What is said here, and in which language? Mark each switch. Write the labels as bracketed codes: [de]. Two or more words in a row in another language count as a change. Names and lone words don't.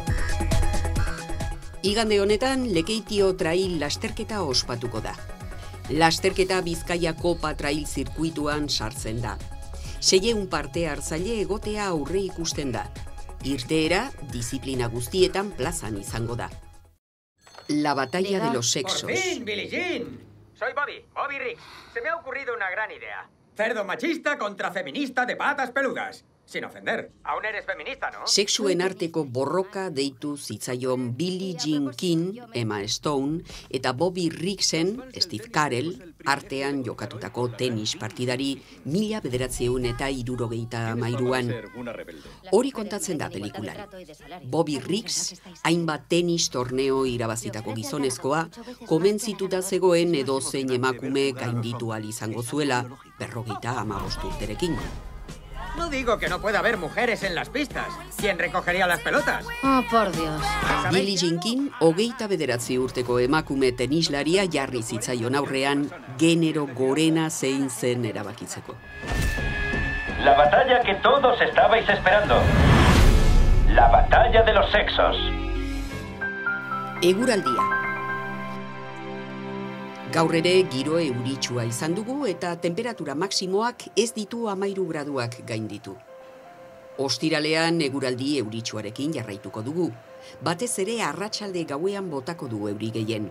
[eu] Igande honetan Lekeitio trail lasterketa ospatuko da. Lasterketa Bizkaia Kopa trail zirkuituan sartzen da. 600 parte hartzaile egotea aurre ikusten da. Irteera, disiplina guztietan plazan izango da. [es] La batalla de los sexos. ¡Por fin, Billie Jean! Soy Bobby Riggs. Se me ha ocurrido una gran idea. Cerdo machista contra feminista de patas peludas. Sin ofender. Aún eres feminista, ¿no? [eu] Sexuen arteko borroka deitu zitzaion Billie Jean King, Emma Stone, eta Bobby Riggsen, Steve Carell, artean jokatutako tenis partidari 1973an. Hori kontatzen da pelikulan. Bobby Riggs, hainbat tenis torneo irabazitako gizonezkoa, komentzituta zegoen edozein emakume gainditu ahal izango zuela, 55 urterekin. [es] No digo que no pueda haber mujeres en las pistas. ¿Quién recogería las pelotas? Oh, por Dios. [eu] Billie Jean King, 29 urteko emakume tenislaria jarri zitzaion aurrean genero gorena zein zen erabakitzeko. [es] La batalla que todos estabais esperando. La batalla de los sexos. [eu] Eguraldia. Gaur ere giro euritsua izan dugu eta temperatura maksimoak ez ditu 13 graduak gainditu. Ostiralean eguraldi euritsuarekin jarraituko dugu. Batez ere arratsalde gauean botako du euri gehien.